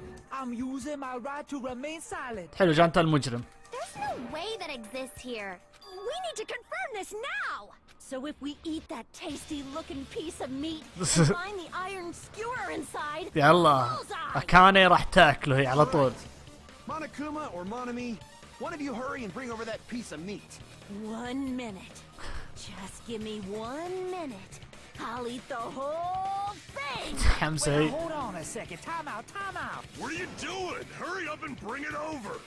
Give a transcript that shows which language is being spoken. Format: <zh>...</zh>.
<en>I'm using my right to remain silent.</en> <ar>حلو جانتا المجرم.</ar> <en>There's no way that exists here. We need to confirm this now. So if we eat that tasty-looking piece of meat and find the iron skewer inside,</en> <ar>يلا أكاني راح تاكله هي على طول.</ar> <en>Monokuma or Monami, one of you hurry and bring over that piece of meat. 1 minute. Just give me 1 minute. I'll eat the whole thing.</en> <ar>حمزة.</ar> <en>Hold on a second. Time out. Time out. What are you doing? Hurry up and bring it over.</en>